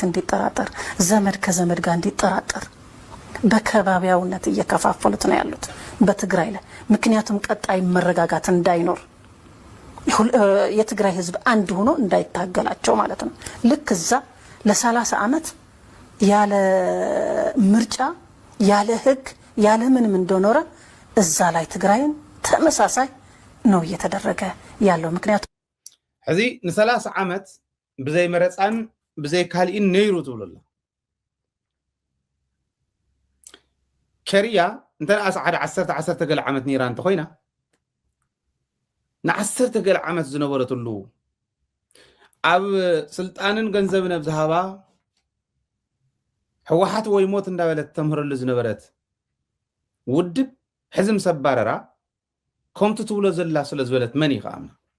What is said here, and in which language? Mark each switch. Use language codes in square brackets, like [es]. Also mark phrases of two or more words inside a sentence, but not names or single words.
[am] እንዲጠራጠር ዘመድ ከዘመድ ጋር እንዲጠራጠር በከባቢያውነት እየከፋፈሉት ነው ያሉት በትግራይ ላይ። ምክንያቱም ቀጣይ መረጋጋት እንዳይኖር የትግራይ ህዝብ አንድ ሆኖ እንዳይታገላቸው ማለት ነው። ልክ እዛ ለ30 ዓመት ያለ ምርጫ ያለ ህግ ያለ ምንም እንደኖረ እዛ ላይ ትግራይን ተመሳሳይ ነው እየተደረገ ያለው። ምክንያቱም [ti] እዚ ን30 ዓመት ብዘይ መረፃን ብዘይ ካልኢን ነይሩ ትብሉላ ከርያ እንተን ኣስዓድ 10 ገለ ዓመት ነይራ እንተ ኮይና ን10 ገለ ዓመት ዝነበረትሉ ኣብ ስልጣንን ገንዘብን ኣብ ዝሃባ ሕወሓት ወይ ሞት እንዳበለት ተምህረሉ ዝነበረት ውድብ ሕዝም ሰባረራ ከምቲ ትብሎ ዘላ ስለ ዝበለት መን ይኸኣምና?